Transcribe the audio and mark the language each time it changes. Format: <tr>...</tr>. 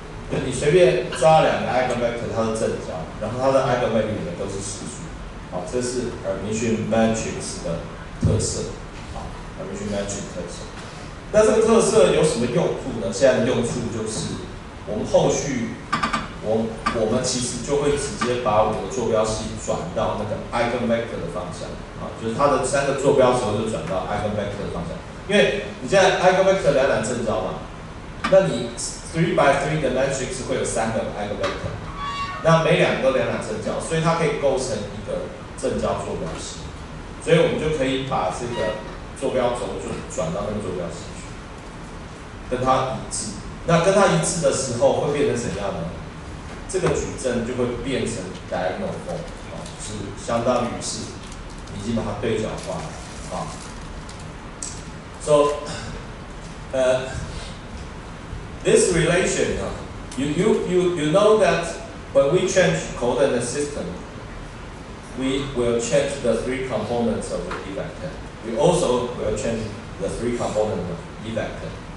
<zh>就你随便抓两个 eigenvector， 它是正交，然后它的 eigenvalue 呢都是实数。好，这是 Hermitian matrix 的特色。好 ，Hermitian matrix 特色。那这个特色有什么用处呢？现在的用处就是，我们后续我们其实就会直接把我们的坐标系转到那个 eigenvector 的方向。啊，就是它的3个坐标轴就转到 eigenvector 的方向。因为你现在 eigenvector 两两正交嘛，那你 3 by 3的 matrix 会有3个 eigenvector， 那每两个都两两正交，所以它可以构成一个正交坐标系，所以我们就可以把这个坐标轴就转到那个坐标系去，跟它一致。那跟它一致的时候会变成怎样呢？这个矩阵就会变成 diagonal form， 是相当于是已经把它对角化了啊。</zh> <en>So this relation, you know that when we change coordinate system, we will change the 3 components of the E vector. We also will change the 3 components of E vector.</en>